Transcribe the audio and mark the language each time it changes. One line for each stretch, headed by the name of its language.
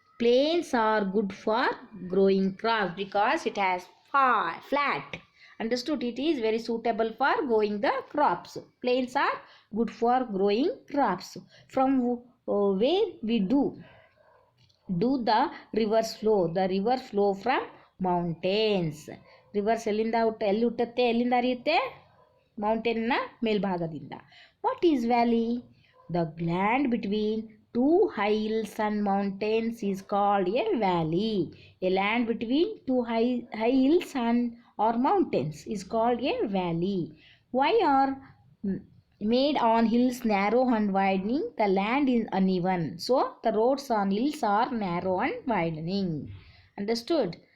English: Plains are good for growing crops because it has flat. Understood? It is very suitable for growing the crops. Plains are good for growing crops. From where we do the rivers flow? The river flow from mountains.
Kannada: Rivers ಎಲ್ಲಿ ಹುಟ್ಟುತ್ತೆ, ಎಲ್ಲಿಂದ ಹರಿಯುತ್ತೆ? ಮೌಂಟೇನ್ನ ಮೇಲ್ಭಾಗದಿಂದ.
English: What is valley? The land between two high hills and mountains is called a valley. A land between two high hills and or mountains is called a valley. Why are made on hills narrow and widening, the land is uneven, so the roads on hills are narrow and widening. Understood?